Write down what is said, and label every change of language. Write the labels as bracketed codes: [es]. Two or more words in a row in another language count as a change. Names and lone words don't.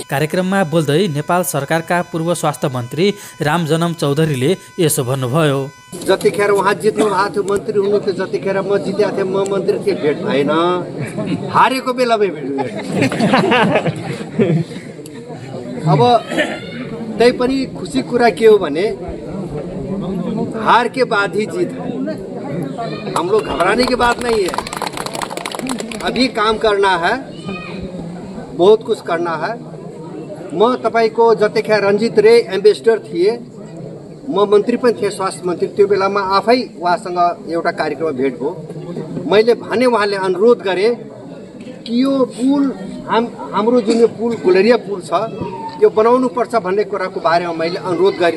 [ne] कार्यक्रममा बोल्दै नेपाल सरकारका पूर्व स्वास्थ्य मन्त्री रामजनम चौधरीले यसो भन्नुभयो, जतिखेर उहाँ जित्नु भएको थियो, मन्त्री हुनुहुन्थ्यो, जतिखेर म जितेको थिएँ, म मन्त्री थिएँ, भेट भएन। हारेको बेलामै भेट। अब त्यही पनि खुसी कुरा के हो भने [hi] हार के बाद ही जीत है। हम लोग घबराने की बात नहीं है। अभी काम करना है, बहुत कुछ करना है। [ne] म तपाईको जतिखेर रञ्जित रे एम्बेसडर थिए, म मन्त्री पनि थिएँ, स्वास्थ्य मन्त्री। त्यो बेलामा आफै उहाँसँग एउटा कार्यक्रममा भेट भयो। मैले भने, उहाँले अनुरोध गरे कि यो पुल हाम्रो जुन यो पुल गुलरिया पुल छ यो बनाउनु पर्छ भन्ने कुराको बारेमा मैले अनुरोध गरेँ।